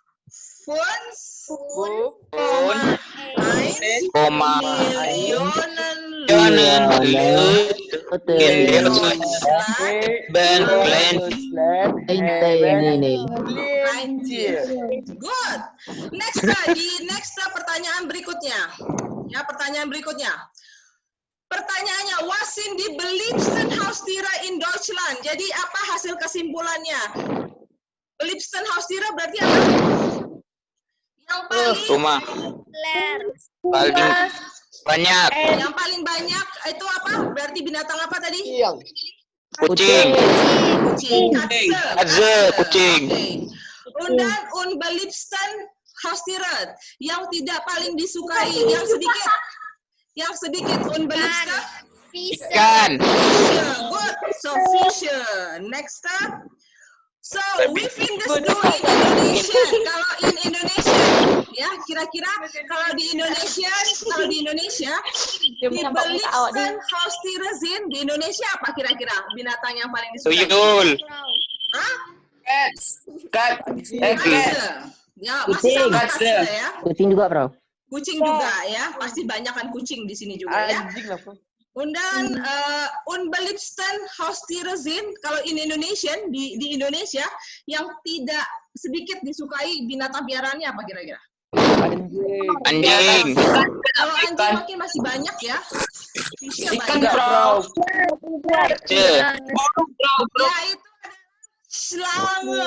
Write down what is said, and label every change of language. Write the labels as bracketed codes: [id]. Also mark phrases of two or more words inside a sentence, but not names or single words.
[de] 5,1 Millionen Leute in Deutschland Good. [id] Next pertanyaan berikutnya. Ya, pertanyaan berikutnya. Pertanyaannya, [de] was sind die beliebsten Haustiere in Deutschland? [id] Jadi apa hasil kesimpulannya? [de] Beliebsten Haustiere [id] berarti apa? Yang paling Rumah. Paling banyak. Yang paling banyak itu apa? Berarti binatang apa tadi? Kucing. Kucing. Katze, kucing. [de] Okay. Und dann unbeliebsten Haustiere, [id] yang tidak paling disukai, yang sedikit. Yang sedikit unbeliebsten. Ikan. [en] Good. [de] So Fische. [en] Next up. So we fingers do in Indonesia. [id] Kalau in Indonesia, ya kira-kira kalau di Indonesia, di [de] beliebsten Haustiere sind [id] di Indonesia apa kira-kira binatang yang paling disukai? Tuyul. Hah? [en] Cat. [id] Ya, masih sama [de] Katze. Katze ya. [id] Kucing juga, Bro. Kucing juga ya, pasti banyak kan kucing di sini juga ya. Anjing lah, Bro. [de] Und dann unbeliebsten Haustiere sind [id] kalau in Indonesian di Indonesia yang tidak sedikit disukai binatang piaraannya apa kira-kira? Anjing. Kalau anjing mungkin masih banyak ya. Fisnya Ikan, banyak. bro. [de] Katze. [id] Ya itu ada Schlange.